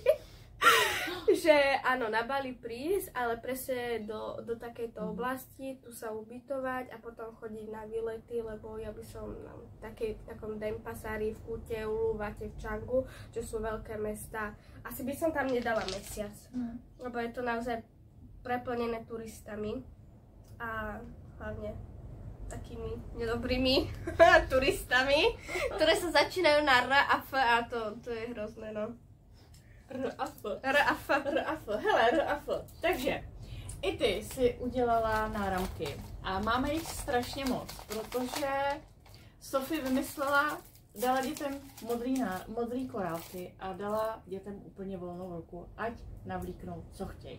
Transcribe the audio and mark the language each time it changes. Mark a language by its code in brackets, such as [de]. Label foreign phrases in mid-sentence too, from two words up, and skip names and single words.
[sk] Že áno, na Bali prísť, ale presne do takejto oblasti, tu sa ubytovať a potom chodiť na výlety, lebo ja by som na takom Denpasari, v Kute, Uluwate, v Changu, čo sú veľké mesta. Asi by som tam nedala mesiac, lebo je to naozaj preplnené turistami a hlavne takými nedobrými turistami, ktoré sa začínajú na R a F a to je hrozné, no. R a F. Hele, R a F. [cs] Takže i ty si udělala náramky a máme jich strašně moc, protože Sofie vymyslela dala dětem modrý korálky a dala dětem úplně volnou ruku, ať navlíknou, co chtějí.